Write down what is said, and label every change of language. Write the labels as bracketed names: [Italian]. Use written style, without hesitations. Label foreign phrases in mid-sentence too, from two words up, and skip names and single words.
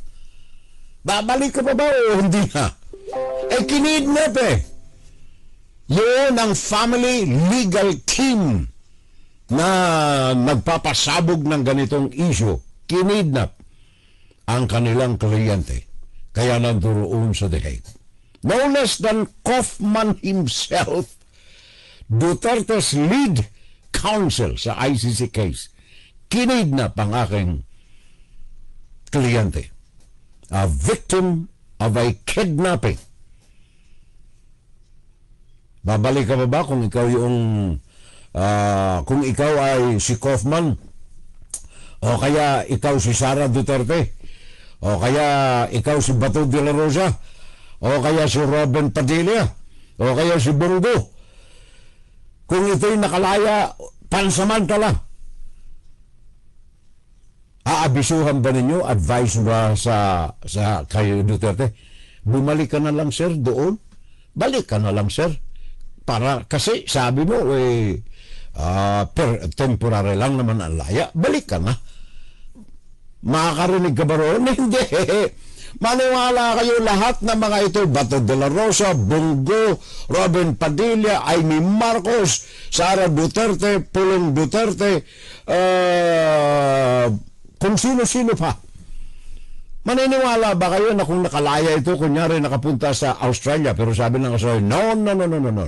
[Filipino] Babalik ka pa ba o hindi na? Eh, kinidnap eh. Yun ang [English] family legal team [Filipino] na nagpapasabog ng ganitong issue. Kinidnap ang kanilang kliyente. Kaya nandoon sa The Hague. [English] No less than Kaufman himself, Duterte's lead counsel [Filipino] sa [English] ICC case, [Filipino] kinidnap ang aking kliyente. [English] A victim of a kidnapping. [Filipino] Babalik ka ba kung ikaw kung ikaw ay si Kaufman o kaya ikaw si Sara Duterte o kaya ikaw si Bato de la Rosa, o kaya si Robin Padilla, o kaya si Bongo. Kung ito'y nakalaya, pansamantala, aabisuhan ba ninyo, advice ba sa kayo Duterte? Bumalik ka na lang, sir, doon. Balik ka na lang, sir. Kasi sabi mo, temporary lang naman ang laya. Balik ka na. Makakarinig ka ba roon? Hindi. Maniwala kayo lahat ng mga ito, Bato de la Rosa, Bongo, Robin Padilla, Amy Marcos, Sara Duterte, Pulong Duterte, kung sino-sino pa. Maniniwala ba kayo na kung nakalaya ito, kunyari nakapunta sa Australia, pero sabi ng Australia, no.